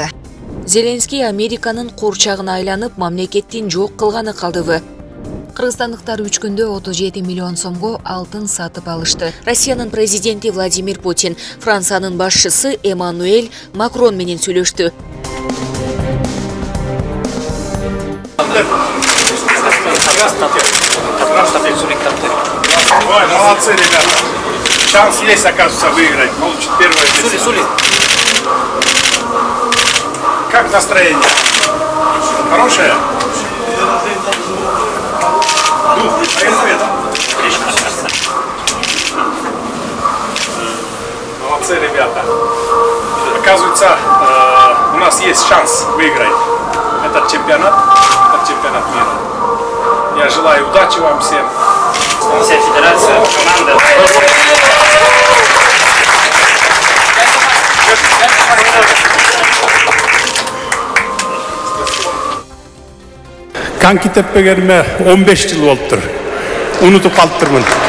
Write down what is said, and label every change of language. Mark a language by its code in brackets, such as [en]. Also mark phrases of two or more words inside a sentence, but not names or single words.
[ky] Зеленский Американын курчагына айланып, мамлекеттин жок кылганы калдыбы. Кыргызстандыктар 3 күндө 37 миллион сомго алтын сатып алышты. Россиянын президенти Владимир Путин Франциянын башчысы Эммануэль Макрон менен сүйлөштү. [ru] Молодцы, ребята. Шанс есть, оказывается, выиграть. Получит первое место. Сули. Как настроение? Хорошее? Молодцы, ребята. Оказывается, у нас есть шанс выиграть этот чемпионат мира. Я желаю удачи вам всем. Вся федерация, команда. [ky] Коньки теппегениме 15 жыл болуптур. Унутуп калыптырмын.